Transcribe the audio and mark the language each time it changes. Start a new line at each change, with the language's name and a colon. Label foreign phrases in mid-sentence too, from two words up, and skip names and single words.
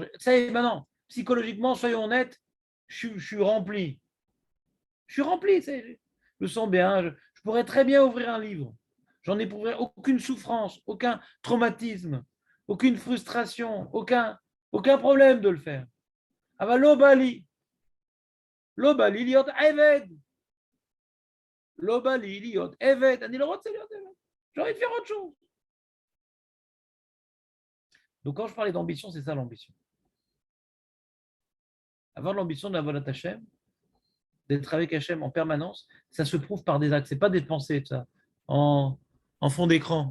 French: Ça y est, maintenant, psychologiquement, soyons honnêtes, je suis rempli. Je suis rempli, je me sens bien. Je pourrais très bien ouvrir un livre. J'en éprouverai aucune souffrance, aucun traumatisme. aucune frustration, aucun problème de le faire.
Hebrew: אבל לא בא לי, לא בא לי להיות עבד. לא בא לי להיות עבד. אני לא רוצה להיות עבד.
French: J'ai envie de faire autre chose. Donc quand je parlais d'ambition, c'est ça l'ambition. Avoir l'ambition d'avoir Hachem, d'être avec Hachem en permanence, ça se prouve par des actes. C'est pas des pensées, ça, en fond d'écran.